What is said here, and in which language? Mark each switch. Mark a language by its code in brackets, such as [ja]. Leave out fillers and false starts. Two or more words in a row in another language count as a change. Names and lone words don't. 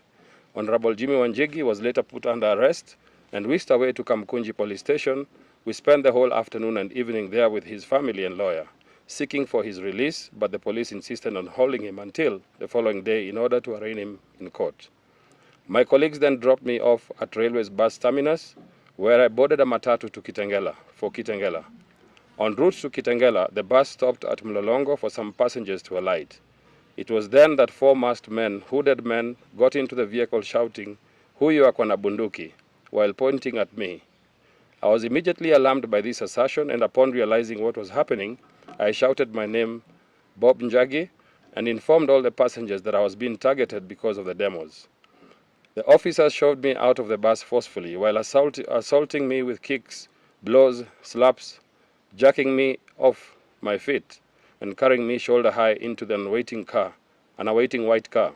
[en] Honorable Jimmy Njagi was later put under arrest and whisked away to Kamkunji Police Station. We spent the whole afternoon and evening there with his family and lawyer, seeking for his release, but the police insisted on holding him until the following day in order to arraign him in court. My colleagues then dropped me off at Railway's bus terminus, where I boarded a matatu to Kitengela. En route to Kitengela, the bus stopped at Mlolongo for some passengers to alight. It was then that four masked men, hooded men, got into the vehicle shouting, [sw] "Huyu ako na bunduki," [en] while pointing at me. I was immediately alarmed by this assertion, and upon realizing what was happening, I shouted my name, Bob Njagi, and informed all the passengers that I was being targeted because of the demos. The officers shoved me out of the bus forcefully while assaulting me with kicks, blows, slaps, jerking me off my feet, and carrying me shoulder high into the awaiting white car.